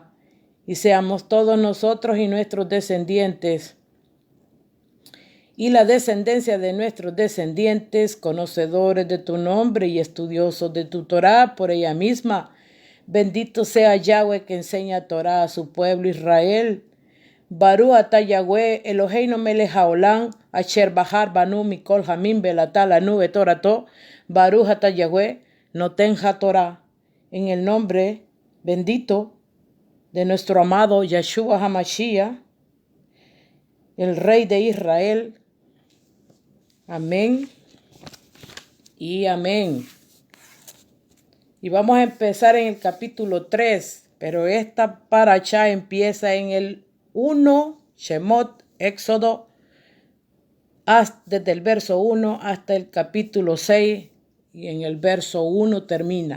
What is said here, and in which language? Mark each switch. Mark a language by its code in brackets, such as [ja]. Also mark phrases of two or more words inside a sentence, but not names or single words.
[es] Y seamos todos nosotros y nuestros descendientes y la descendencia de nuestros descendientes, conocedores de tu nombre y estudiosos de tu Torah por ella misma. Bendito sea Yahweh, que enseña Torah a su pueblo Israel. [he] ברוך אתה יהוה אלהינו מלך העולם, אשר בחר בנו מכל העמים ונתן לנו בתורתו. ברוך אתה יהוה נותן התורה. [es] En el nombre bendito de nuestro amado Yeshua HaMashiach, el Rey de Israel. Amén y amén. Y vamos a empezar en el capítulo 3, pero esta parashá empieza en el 1, Shemot, Éxodo, desde el verso 1 hasta el capítulo 6, y en el verso 1 termina.